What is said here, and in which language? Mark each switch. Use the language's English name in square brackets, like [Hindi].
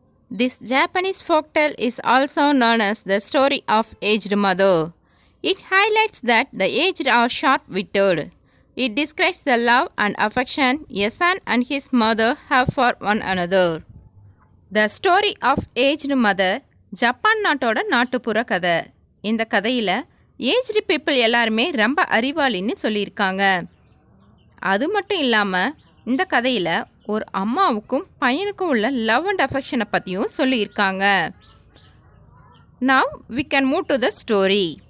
[English] This Japanese folktale is also known as the story of aged mother. It highlights that the aged are sharp-witted. It describes the love and affection a son and his mother have for one another. The story of aged mother [Tamil] Japan நாட்டோட நாட்டுப்புற கதை. இந்த கதையில் aged people எல்லாருமே ரொம்ப அறிவாளின்னு சொல்லியிருக்காங்க. அது மட்டும் இல்லாமல் இந்த கதையில் ஒரு அம்மாவுக்கும் பையனுக்கும் உள்ள லவ் அண்ட் அஃபெக்ஷனை பற்றியும் சொல்லியிருக்காங்க. [English] Now we can move to the story.